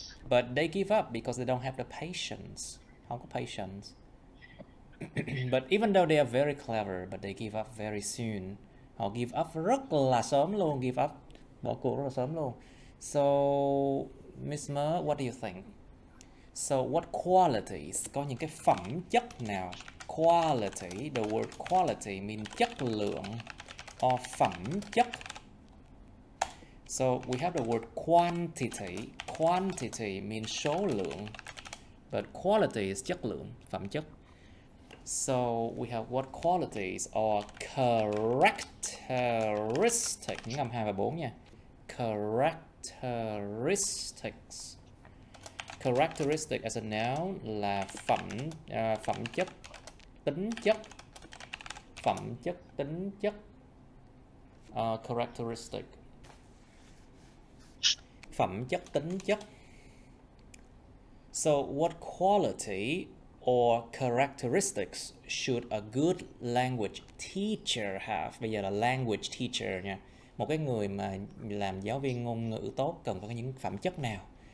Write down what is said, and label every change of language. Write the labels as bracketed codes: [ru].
[en] But they give up because they don't have the patience. [vi] Không có [en] patience. But even though they are very clever, but they give up very soon. [vi] Họ [en] give up [vi] rất là sớm luôn, bỏ cuộc rất là sớm luôn. [en] So, Miss Ma, what do you think? So, what qualities, [vi] có những cái phẩm chất nào? [en] Quality, the word quality means [vi] chất lượng [en] or [vi] phẩm chất. [en] So, we have the word quantity. Quantity means [vi] số lượng, [en] but quality is [vi] chất lượng, phẩm chất. [en] So, we have what qualities or characteristic, [vi] những âm 2 và 4 nha. [en] characteristics. Characteristic as a noun [vi] là phẩm chất, tính chất, phẩm chất, tính chất. Characteristic, phẩm chất, tính chất. [en] So what quality or characteristics should a good language teacher have? [vi] Bây giờ là language teacher nha. Một cái người mà làm giáo viên ngôn ngữ tốt cần phải có những phẩm chất nào?